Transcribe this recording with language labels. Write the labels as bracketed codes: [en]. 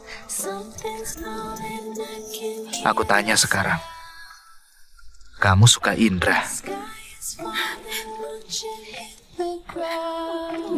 [en] Something's calling, I can hear. [id] Aku tanya sekarang, kamu suka Indra? [en] Sky is falling, won't you hit the ground?